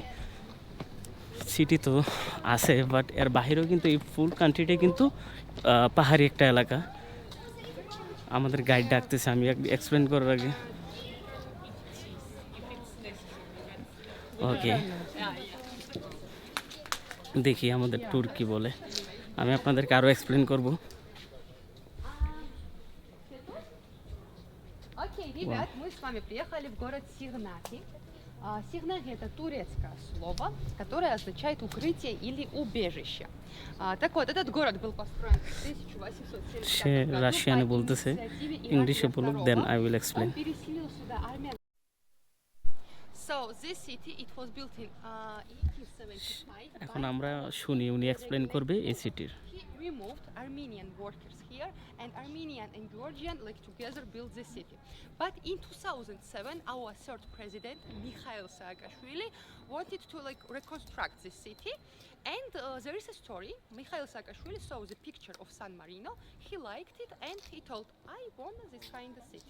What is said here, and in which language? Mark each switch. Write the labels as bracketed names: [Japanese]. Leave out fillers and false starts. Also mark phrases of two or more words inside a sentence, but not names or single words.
[Bangla] সিটি তো আছে, বাট এর বাহিরেও কিন্তু এই [English] full countryটাই [Bangla] কিন্তু পাহাড়ি একটা এলাকা। আমাদের গাইড ডাকতেছে, আমি এক্সপ্লেন করার আগে। ওকে, দেখি আমাদের ট্যুর কি বলে, আমি আপনাদেরকে আরও এক্সপ্লেন করব। [Russian] Окей, ребят, мы с вами приехали в город Сигнаги. Сигнаги — это турецкое слово, которое означает укрытие или убежище. Так вот, этот город был построен в 1870 году. [Bangla] রাশিয়ানে বলতেছে, ইংলিশে বলুক, [English] then I will explain. [Russian] Он переселил сюда армян. [English] So this city, it was built in 1875. [Bangla] এখন আমরা শুনি উনি এক্সপ্লেন করবে এই সিটির। [English] He removed Armenian workers here, and Armenian and Georgian like together built the city. But in 2007, our third president, Mikhail Saakashvili, wanted to like reconstruct the city. And there is a story. Mikhail Saakashvili saw the picture of San Marino. He liked it, and he told, "I want this kind of city."